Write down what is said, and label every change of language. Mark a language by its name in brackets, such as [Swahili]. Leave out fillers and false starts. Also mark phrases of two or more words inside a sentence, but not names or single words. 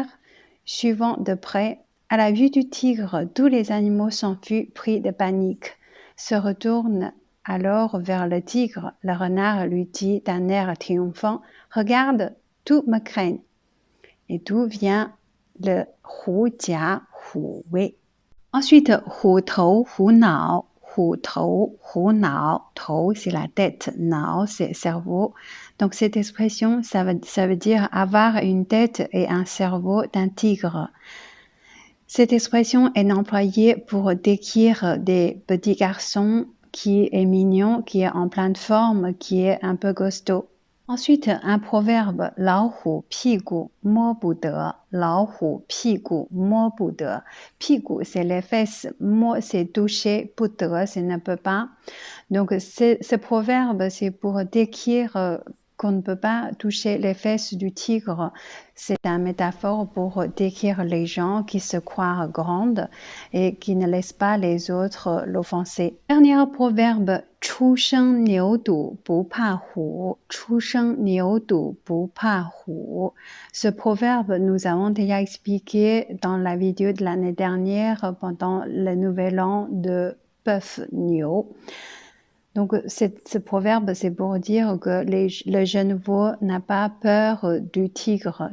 [French] Suivant de près, à la vue du tigre, tous les animaux s'enfuient pris de panique, se retournent alors vers le tigre. Le renard lui dit d'un air triomphant: regarde, tout me craignent. Et d'où vient le [Chinese] 狐假虎威. Ensuite, 虎头虎脑。虎头虎脑. Tou, [French] c'est la tête, nao, c'est cerveau. Donc cette expression, ça veut dire avoir une tête et un cerveau d'un tigre. Cette expression est employée pour décrire des petits garçons qui est mignon, qui est en pleine forme, qui est un peu costaud. Ensuite, un proverbe, [Chinese] 老虎屁股摸不得. 老虎屁股摸不得. 屁股, [French] c'est les fesses. 摸, c'est toucher. [Chinese] 不得, [French] c'est ne peut pas. Donc, ce proverbe, c'est pour décrire qu'on ne peut pas toucher les fesses du tigre. C'est une métaphore pour décrire les gens qui se croient grandes et qui ne laissent pas les autres l'offenser. Dernier proverbe, [Chinese] 初生牛犊不怕虎. 初生牛犊不怕虎. [French] Ce proverbe, nous avons déjà expliqué dans la vidéo de l'année dernière pendant le nouvel an de Bœuf Niu. Donc, ce proverbe, c'est pour dire que le jeune veau n'a pas peur du tigre.